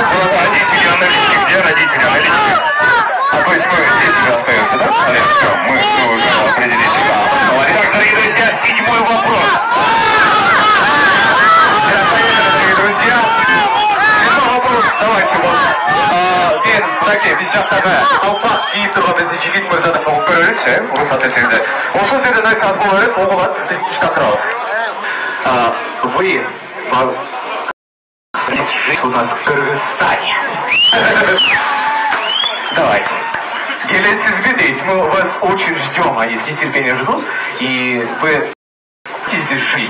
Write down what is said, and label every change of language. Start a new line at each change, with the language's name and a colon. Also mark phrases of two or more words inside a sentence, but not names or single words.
Russian: родители Анелечки, где родители Анелечки? то есть мы здесь остаемся, да? Все, мы уже определили. Итак, дорогие друзья, 7-й вопрос. Дорогие друзья, 7-й вопрос, давайте вот.
Kyrgyz: Мен мынаке биз жактагы калпак кийип турган биздин жигит мырзадан угуп көрөлүчү, уруксат этсеңиздер. Ошол жерден айтсаңыз болот эле, угулат, биз тыштап турабыз.
Russian: Вы жить у нас в Кыргызстане. Давайте.
Kyrgyz: Келесизби дейт,
Russian: мы вас очень ждем, они с нетерпением ждут, и вы хотите здесь жить?